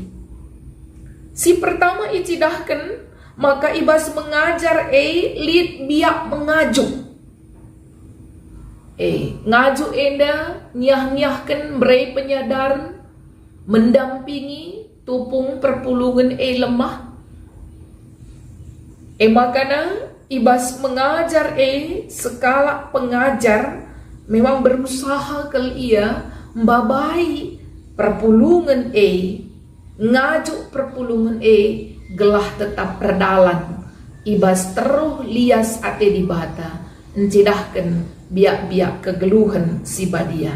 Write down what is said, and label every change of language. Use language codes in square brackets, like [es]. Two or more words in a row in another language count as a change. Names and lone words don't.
[btx] Si pertama icidahkan, maka ibas mengajar lid biak mengajuk. Ngaju enda nyah-nyahkan berai penyadaran, mendampingi tupung perpulungan lemah. Makana ibas mengajar skala pengajar [id] memang berusaha [btx] ia membabai perpulungan ngajuk perpulungan gelah tetap perdalan ibas teruh lias ate di bata encidahkan biak-biak kegeluhan si badia.